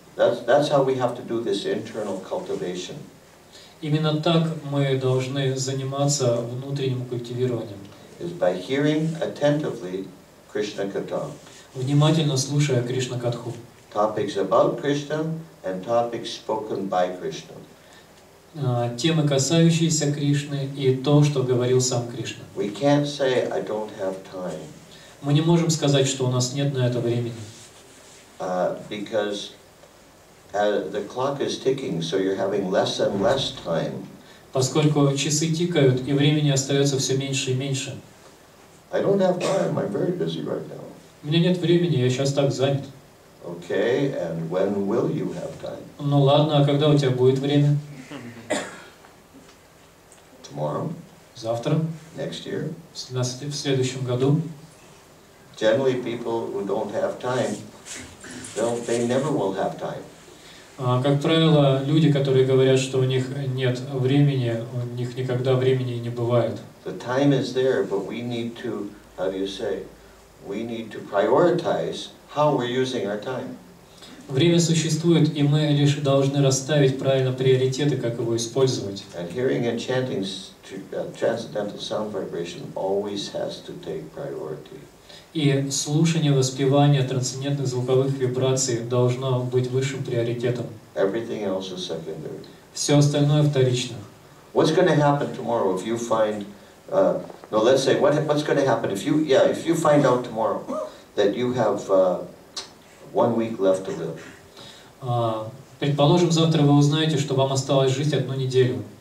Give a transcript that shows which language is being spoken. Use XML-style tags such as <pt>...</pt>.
<en>That's how we have to do this internal cultivation.</en> <ru>Именно так мы должны заниматься внутренним культивированием.</ru> <en>Is by hearing attentively Krishna Katha.</en> <ru>Внимательно слушая Кришна Катху.</ru> <en>Topics about Krishna and topics spoken by Krishna.</en> <ru>Темы, касающиеся Кришны, и то, что говорил сам Кришна.</ru> <en>We can't say, I don't have time.</en> <ru>Мы не можем сказать, что у нас нет на это времени.</ru> <en>Because the clock is ticking, so you're having less and less time.</en> <ru>Поскольку часы тикают, и времени остается все меньше и меньше.</ru> <en>I don't have time, I'm very busy right now.</en> <ru>У меня нет времени, я сейчас так занят.</ru> <en>Okay, and when will you have time?</en> <ru>Ну ладно, а когда у тебя будет время?</ru> <en>Tomorrow?</en> <ru>Завтра?</ru> <en>Next year?</en> <ru>В следующем году?</ru> <en>Generally, people who don't have time, they never will have time.</en> <ru>Как правило, люди, которые говорят, что у них нет времени, у них никогда времени не бывает.</ru> <en>The time is there, but we need to, how do you say, we need to prioritize how we're using our time.</en> <ru>Время существует, и мы лишь должны расставить правильно приоритеты, как его использовать.</ru> <en>And hearing and chanting transcendental sound vibration always has to take priority.</en> <ru>И слушание, воспевание трансцендентных звуковых вибраций должно быть высшим приоритетом.</ru> <en>Everything else is secondary.</en> <ru>Все остальное вторично.</ru> <en>What's going to happen tomorrow if you find, no, let's say, what's going to happen if you find out tomorrow that you have 1 week left to live?</en> <ru>Предположим, завтра вы узнаете, что вам осталось жить 1 неделю.</ru>